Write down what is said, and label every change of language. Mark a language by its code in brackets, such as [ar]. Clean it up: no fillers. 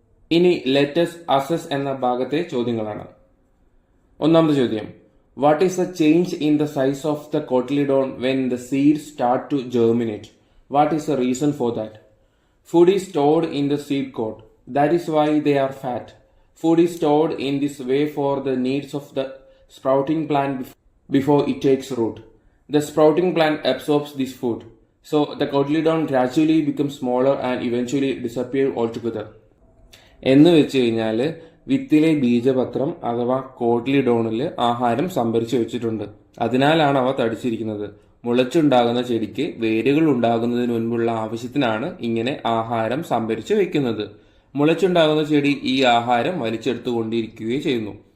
[ml] ഇനി let's assess എന്ന ഭാഗത്തെ ചോദ്യങ്ങളാണ്. ഒന്നാമത്തെ ചോദ്യം. [en] What is the change in the size of the cotyledon when the seed start to germinate? What is the reason for that? Food is stored in the seed coat. That is why they are fat. Food is stored in this way for the needs of the sprouting plant before it takes root. The sprouting plant absorbs this food, so the cotyledon gradually becomes smaller and eventually disappear altogether. [ml] എന്ന് വെച്ച് കഴിഞ്ഞാൽ വിത്തിലെ ബീജപത്രം അഥവാ കോട്ടിലിഡോണിൽ ആഹാരം സംഭരിച്ചു വെച്ചിട്ടുണ്ട്. അതിനാലാണ് അവ തടിച്ചിരിക്കുന്നത്. മുളച്ചുണ്ടാകുന്ന ചെടിക്ക് വേരുകൾ ഉണ്ടാകുന്നതിന് മുൻപുള്ള ആവശ്യത്തിനാണ് ഇങ്ങനെ ആഹാരം സംഭരിച്ചു വെക്കുന്നത്. മുളച്ചുണ്ടാകുന്ന ചെടി ഈ ആഹാരം വലിച്ചെടുത്തുകൊണ്ടിരിക്കുകയും ചെയ്യുന്നു.